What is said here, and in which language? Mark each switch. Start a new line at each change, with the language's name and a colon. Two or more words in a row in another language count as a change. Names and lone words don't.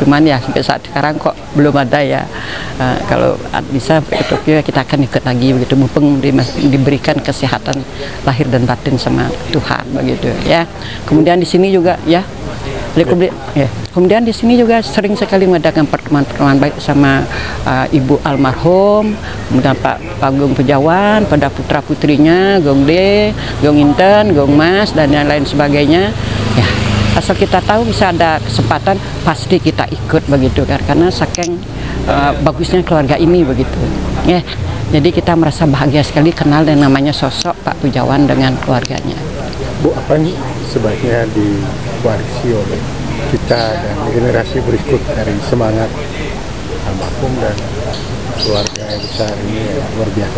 Indonesian: Cuman ya sampai saat sekarang kok belum ada ya. Kalau bisa sampai ke Tokyo ya kita akan ikut lagi begitu, mumpung diberikan kesehatan lahir dan batin sama Tuhan begitu ya. Kemudian di sini juga ya. Kemudian di sini juga sering sekali mengadakan pertemuan-pertemuan baik sama Ibu almarhum, kemudian Pak Agung Pejawan, pada putra-putrinya, Gong De, Gong Inten, Gong Mas, dan yang lain sebagainya. Ya, asal kita tahu bisa ada kesempatan, pasti kita ikut begitu kan, karena saking bagusnya keluarga ini begitu. Ya, jadi kita merasa bahagia sekali kenal dengan namanya sosok Pak Pujawan dengan keluarganya. Bu, apa nih sebaiknya diwarisi oleh kita dan generasi berikut dari semangat almarhum dan keluarga yang besar ini ya, luar biasa.